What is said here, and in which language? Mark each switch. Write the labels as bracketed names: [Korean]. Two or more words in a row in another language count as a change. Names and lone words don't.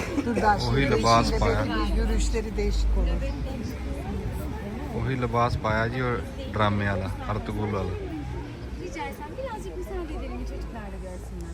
[Punjabi] ਉਹੀ ਲਿਬਾਸ ਪਾਇਆ, [Turkish] yürüyüşleri değişik olur. [Punjabi] ਉਹੀ ਲਿਬਾਸ ਪਾਇਆ ਜੀ ਉਹ ਡਰਾਮੇ ਵਾਲਾ, ਅਰਤੁਗਰਲ ਵਾਲਾ। [Turkish] Rica etsem birazcık müsaade edelim çocuklar da görsünler.